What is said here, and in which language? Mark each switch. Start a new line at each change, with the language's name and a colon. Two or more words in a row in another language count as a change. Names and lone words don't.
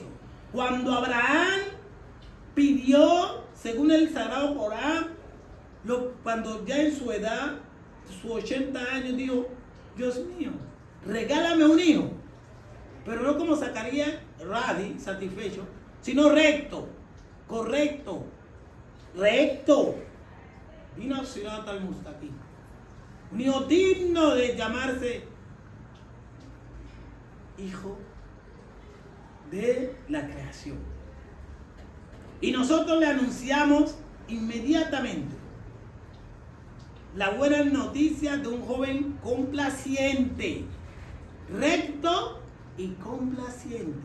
Spanish: Cuando Abraham pidió, según el Sagrado Corán, cuando ya en su edad, sus 80 años, dijo, Dios mío, regálame un hijo. Pero no como Zacarías, radi, satisfecho, sino recto, correcto, recto. Vino
Arabic: صراط المستقيم.
Spanish: Un hijo digno de llamarse hijo de la creación. Y nosotros le anunciamos inmediatamente la buena noticia de un joven complaciente, recto y complaciente.